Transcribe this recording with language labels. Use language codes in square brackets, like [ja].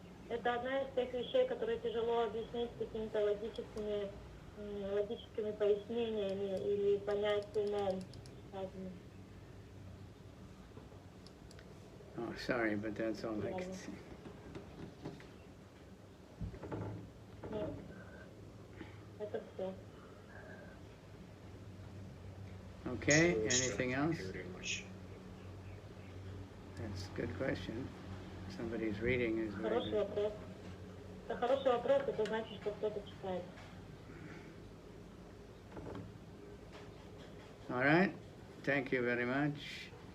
[ru] Это одна из тех вещей, которые тяжело объяснить какими-то логическими пояснениями или понять умом. [en] Oh, sorry, but that's all I can say. [ru] Это все. [en] Okay, anything else? Thank you very much. That's a good question. Somebody's reading is very [ru] Хороший [en] good. [ru] вопрос. Это хороший вопрос, это значит, что кто-то читает. [en] All right, thank you very much.